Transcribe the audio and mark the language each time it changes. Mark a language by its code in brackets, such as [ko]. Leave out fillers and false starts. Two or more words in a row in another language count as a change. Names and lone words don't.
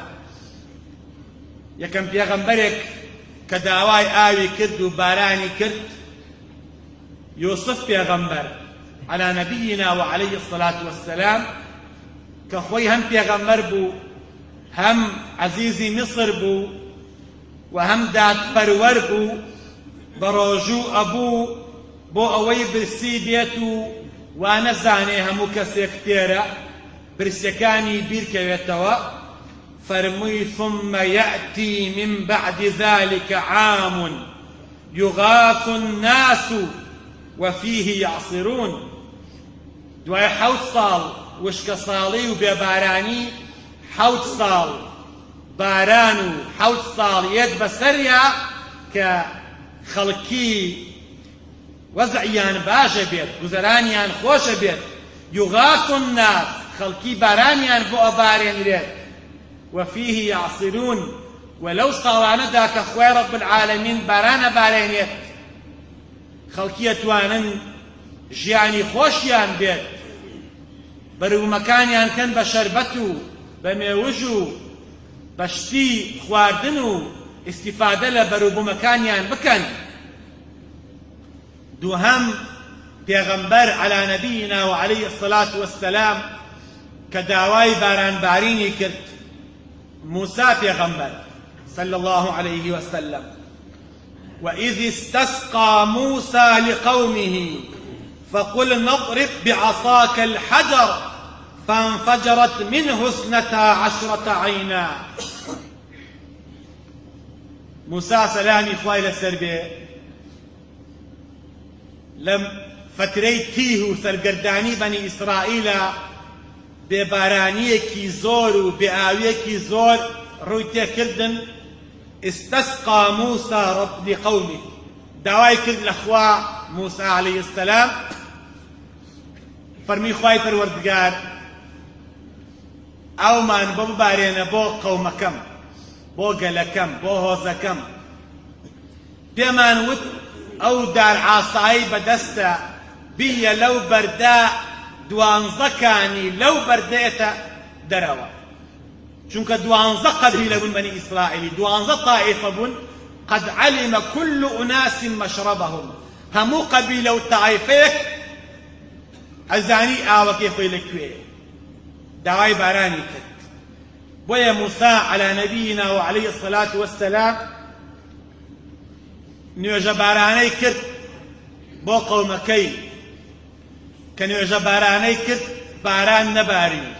[ckb] یەکەم پێغەمبەرێک کە داوای ئاوی کرد و بارانی کرد یوسف پێغەمبەر [ar] عەلا نەبینا و عەلەیهی السەلات وەسسەلام، [ckb] کە خۆی هەم پێغەمبەر بوو هەم عەزیزی میسر بوو و هەم دادپەروەر بوو، بە ڕۆژوو ئەبوو بۆ ئەوەی برسی بێت و وا نەزانێ هەموو کەسێک تێرە برسیەکانی بیرکەوێتەوە. فەرمووی [ar] ثم يأتي من بعد ذلك عام يغاث الناس وفيه يعصرون. [ckb] دوای 7 ساڵ وشکە ساڵی و بێبارانی 7 ساڵ باران و 7 ساڵ یەک بەسەریا کە خەڵکی وەزعیان باشە بێت، گوزەرانیان خۆشە بێت. [ar] يغاث الناس [ckb] خەڵکی بارانیان بۆ ئەبارێنرێت. [ar] وفيه يعصرون ولو [ckb] ساڵانەدا کە خوای [ar] رب العالمین [ckb] بارانە بارێنێت خەڵکی ئەتوانن ژیانی خۆشیان بێت، بەروومەکانیان کەن بە شەربەت و بە مێوژ و بە شتی خواردن و ئیستیفادە لە بەرووبوومەکانیان بکەن. دووهەم پێغەمبەر [ar] عەلا نەبینا و عەلەیهی السەلات وەسسەلام [ckb] کە داوای بارانبارینی کرد، موسى پیغمبر صلى الله عليه وسلم. وإذ استسقى موسى لقومه فقل اضرب بعصاك الحجر فانفجرت منه 12 عينا. موسى سلامي خوای لەسەر بێ لەم فترەی تیه و سەرگەردانی بەنی ئیسرائیلە بێبارانیەکی زۆر و بێئاویەکی زۆر ڕووی تێکردن. [ar] استسقى موسى رب لقومه [ckb] داوای کرد لە خوا [ar] موسى عليه السلام، [ckb] فەرمی خوای پەروەردگار ئەومان بۆ ببارێنە بۆ قەومەکەم، بۆ گەلەکەم، بۆ هۆزەکەم. پێمان وت ئەو دارعاسایی بەدەستە بیە لەو بەردا 12کانی لەو بەردەیەتە دەرەوە، چونکە 12 قەبیلە بوون بەنی ئیسرائیلی، 12 طائفە بوون. [ar] قد علم كل أناس مشربهم، [ckb] هەموو قەبیلە و تائیفەیەک ئەزانی ئاوەکەی خۆی لەکوێیە. داوای بارانی کرد. بۆیە موسى [ar] عەلا نەبینا و عەلەیهی السەلات وەسسەلام [ckb] نوێژە بارانەی کرد بۆ قەومەکەی، کە نوێژە بارانەی کرد باران نەباری.